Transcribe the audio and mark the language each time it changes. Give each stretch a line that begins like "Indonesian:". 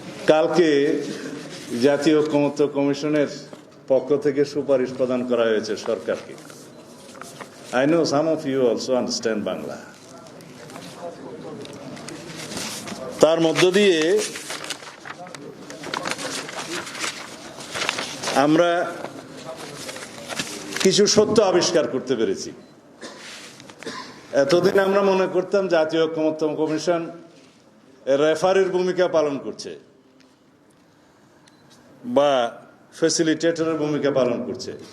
Bangla: কালকে জাতীয় ঐক্যমত্য কমিশনের পক্ষ থেকে সুপারিশ প্রদান করা হয়েছে সরকারকে।
English: I know some of you also understand Bangla.
Bangla: তার মধ্য দিয়ে আমরা কিছু সত্য আবিষ্কার করতে পেরেছি। এতদিন আমরা মনে করতাম জাতীয় ঐক্যমত্য কমিশন রেফারির ভূমিকা পালন করছে বা ফ্যাসিলিটেটরের ভূমিকা পালন করছে।